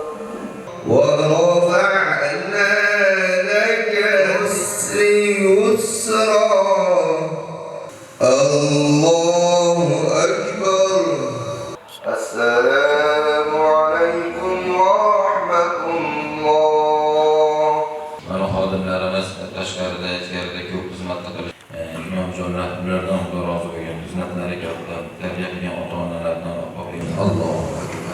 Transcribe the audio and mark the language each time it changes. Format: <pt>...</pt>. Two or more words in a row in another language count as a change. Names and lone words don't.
<ar>ورفعنا لك يسرا الله أكبر السلام عليكم ورحمة الله.</ar> <uz>Mana xodimlarimiz tashqarida, ichkarida ko'p xizmat qilish, imomjonlar ulardan Xudo rozi bo'lgan, xizmatlari katta, tarbiya qilgan ota-onalardan</uz> <ar>الله أكبر.</ar>